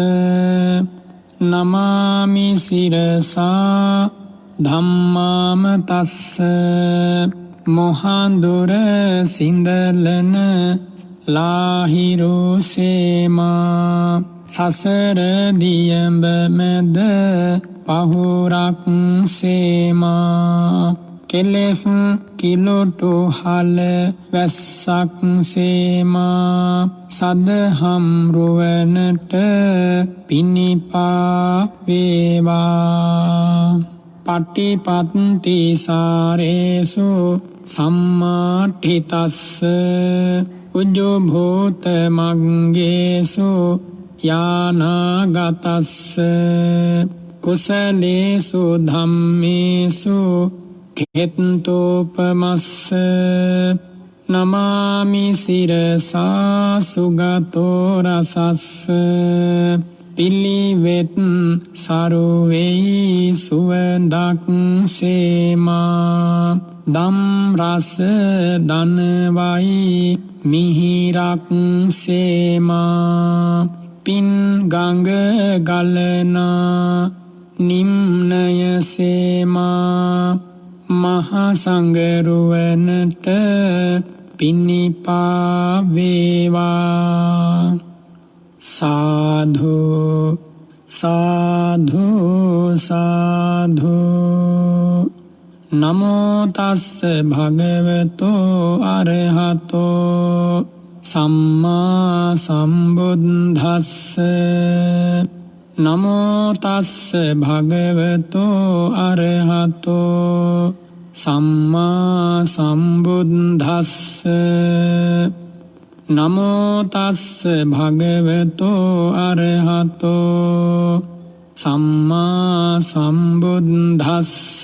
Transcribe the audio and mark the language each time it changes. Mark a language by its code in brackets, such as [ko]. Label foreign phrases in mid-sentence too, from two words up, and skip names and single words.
[pi] නමාමි සිරසා ධම්මාම තස්ස [si] මොහන්දුර සිඳලන ලාහිරු සේමා සසර දියඹ මැද පහුරක් සේමා කෙලෙස් කිලොටු හල වැස්සක් සේමා සදහම් රුවනට පිනිපා වේවා [pi] පටිපත්ති සාරේසු සම්මාඨිතස්ස උජ්ජෝ භූත මග්ගේසු යානාගතස්ස කුසලේසු ධම්මේසු ඛේතෝපමස්ස නමාමි සිරසා සුගතෝ රසස්ස [si] පිලිවෙත් සරුවේයි සුවඳක් සේමා දම් රස දනවයි මිහිරක් සේමා පින් ගඟ ගලනා නිම්නය සේමා මහා සංගරුවනට පිනිපා වේවා [pi] සාධු සාධු සාධු නමෝ තස්ස භගවතෝ අරහතෝ සම්මා සම්බුද්දස්ස නමෝ තස්ස භගවතෝ අරහතෝ සම්මා සම්බුද්දස්ස නමෝ තස්ස භගවතෝ අරහතෝ සම්මා සම්බුද්දස්ස